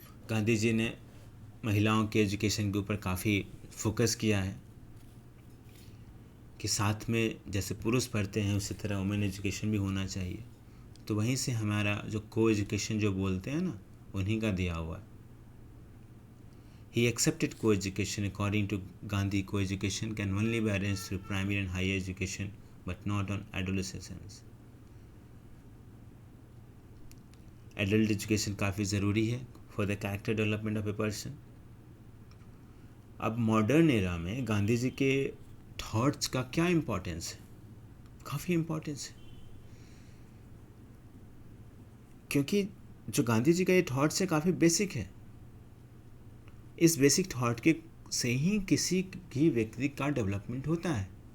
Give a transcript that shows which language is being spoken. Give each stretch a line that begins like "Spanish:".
Hindi: गांधी जी ने महिलाओं के एजुकेशन के ऊपर काफ़ी फोकस किया है कि साथ में जैसे पुरुष पढ़ते हैं उसी तरह
English: women education
Hindi: भी होना चाहिए। तो वहीं से हमारा जो को एजुकेशन जो बोलते हैं ना, उन्हीं का दिया हुआ है।
English: He accepted co-education. According to Gandhi, co-education can only be arranged through primary and higher education, but not on adolescence. Adult education
Hindi: काफ़ी ज़रूरी है
English: for the character development of a person.
Hindi: अब
English: modern era
Hindi: में गांधी जी के thoughts का क्या importance है? काफ़ी इम्पोर्टेंस है, क्योंकि जो गांधी जी का ये थॉट्स है काफ़ी बेसिक है। इस बेसिक थॉट के से ही किसी भी व्यक्ति का डेवलपमेंट होता है।